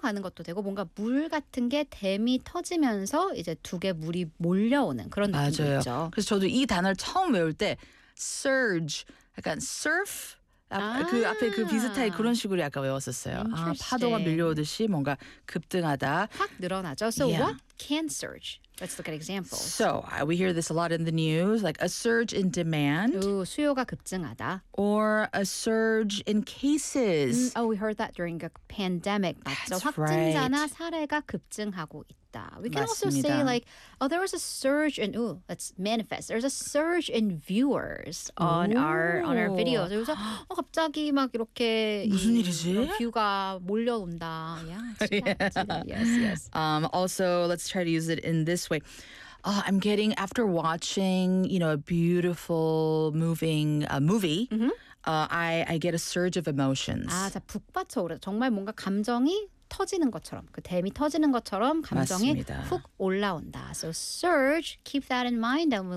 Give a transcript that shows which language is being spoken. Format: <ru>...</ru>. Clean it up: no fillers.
<ko>가는 것도 되고 뭔가 물 같은 게 댐이 터지면서 이제 두 개 물이 몰려오는 그런 느낌이죠. 맞아요. 있죠. 그래서 저도 이 단어를 처음 외울 때 surge 약간 surf 그 앞에 그 비슷하게 그런 식으로 약간 외웠었어요. 아, 파도가 밀려오듯이 뭔가 급등하다. 확 늘어나죠.</ko> <en>So yeah. what can surge? Let's look at examples. So we hear this a lot in the news, like a surge in demand.</en> <ko>수요가 급증하다.</ko> <en>Or a surge in cases. We heard that during a pandemic.</en> <ko>맞죠?</ko> <en>That's</en> <ko>확진자나</ko> <en>right.</en> <ko>사례가 급증하고 있다.</ko> <en>We can</en> <ko>맞습니다.</ko> <en>Also say like, oh, there was a surge in, ooh, let's manifest. There's a surge in viewers on our videos.</en> <ko>그래서 갑자기 막 이렇게 무슨 일이지? 뷰가 몰려온다.</ko> <en>Yeah, yeah. Yes, yes. Also, let's try to use it in this way. I'm getting, after watching, you know, a beautiful moving movie, mm-hmm. I get a surge of emotions.</en> <ko>아, 자, 북받쳐오르다. 정말 뭔가 감정이 터지는 것처럼, 그 댐이 터지는 것처럼 감정이 맞습니다. 훅 올라온다.</ko> <en>So surge, keep that in mind and we'll</en>